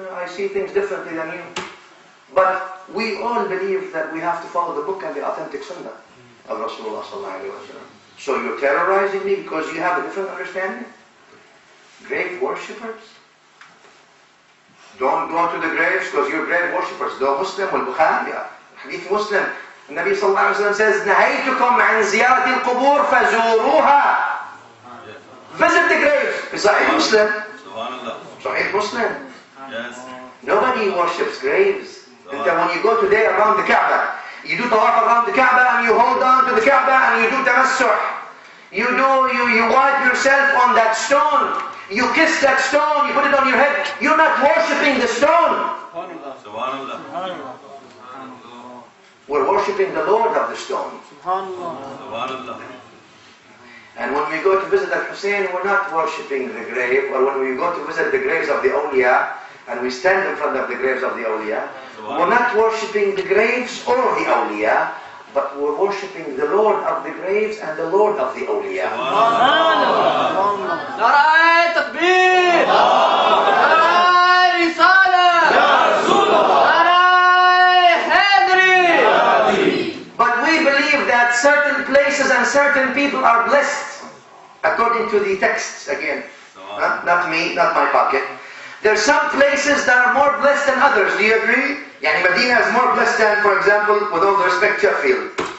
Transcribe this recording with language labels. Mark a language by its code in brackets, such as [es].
[en] I see things differently than you. But we all believe that we have to follow the book and the authentic sunnah of Rasulullah sallallahu alaihi wasallam. So you're terrorizing me because you have a different understanding? Grave worshippers? Don't go to the graves because you're grave worshippers. [ar] The Muslim والبخاري حديث مسلم النبي صلى الله عليه وسلم says نهيتكم عن زيارة القبور فزوروها. [en] Visit the graves. Sahih Muslim. Sahih Muslim. Yes. Nobody worships graves. And then when you go today around the Kaaba, you do tawaf around the Kaaba and you hold on to the Kaaba and you do tamassuh. You wipe yourself on that stone. You kiss that stone, you put it on your head. You're not worshipping the stone. We're worshipping the Lord of the stone. And when we go to visit Al-Hussein, we're not worshipping the grave. Or when we go to visit the graves of the awliya, and we stand in front of the graves of the awliya, we're not worshipping the graves or the awliya, but we're worshipping the Lord of the graves and the Lord of the awliya. نرى تكبير نرى رسالة نرى حيدري. But we believe that certain places and certain people are blessed according to the texts again. Not me, not my pocket. There are some places that are more blessed than others. Do you agree? Yani Medina is more blessed than, for example, with all the respect, Sheffield.